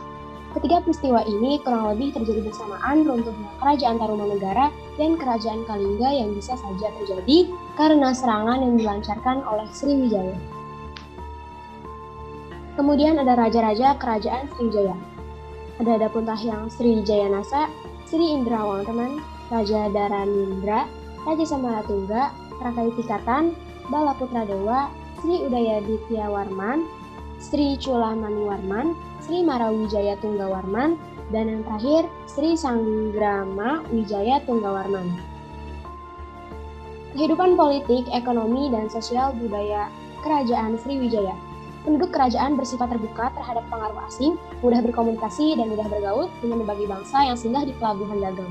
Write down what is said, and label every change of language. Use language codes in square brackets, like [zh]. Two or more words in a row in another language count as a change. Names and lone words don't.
[id] Ketiga peristiwa ini kurang lebih terjadi bersamaan runtuhnya Kerajaan Tarumanegara dan Kerajaan Kalingga yang bisa saja terjadi karena serangan yang dilancarkan oleh Sriwijaya. Kemudian ada raja-raja Kerajaan Sriwijaya. Ada Dapuntahyang Srijayanasa, Sri Indrawarman, Raja Dharamindra, Raja Samaratungga, Rakai Tikatan, Balaputradewa, Sri Udayadityawarman, Sri Culamaniwarman, Sri Marawijaya Tunggawarman, dan yang terakhir Sri Sanggrama Wijaya Tunggawarman. Kehidupan politik, ekonomi, dan sosial budaya Kerajaan Sriwijaya. Penduduk kerajaan bersifat terbuka terhadap pengaruh asing, mudah berkomunikasi dan mudah bergaul dengan berbagai bangsa yang singgah di pelabuhan dagang.